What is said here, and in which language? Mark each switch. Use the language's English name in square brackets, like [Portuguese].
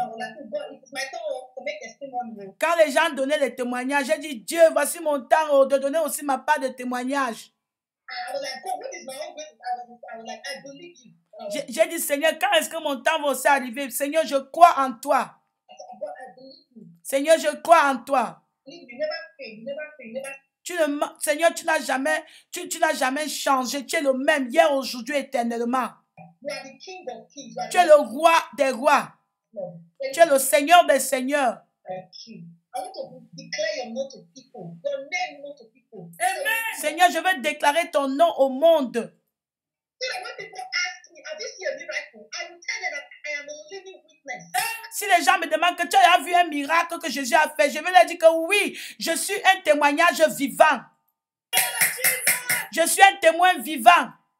[English] I was like, oh God, it's my turn to make testimony. [French] Quand les gens donnaient les témoignages, j'ai dit, Dieu, voici mon temps de donner aussi ma part de témoignage. [English] I was like, God, what is my own grace? I was like, I believe you. [French] J'ai dit, Seigneur, quand est-ce que mon temps va aussi arriver? Seigneur, je crois en toi. [English] I said, God, I believe you. [French] Seigneur, je crois en toi. [English] You never fail. You never fail. You never. [French] Seigneur, tu n'as jamais changé. Tu es le même hier, aujourd'hui, éternellement. [English] You are the King of Kings. [French] Tu es le roi des rois. Tu es le Seigneur des seigneurs. [English] I want to declare your name to people. Your name known to people. Amen. [French] Seigneur, je veux déclarer ton nom au monde. [English] So that when people ask me, have you seen a miracle? I will tell them that I am a living witness. [French] Si les gens me demandent que tu as vu un miracle que Jésus a fait, je vais leur dire que oui, je suis un témoignage vivant. Je suis un témoin vivant.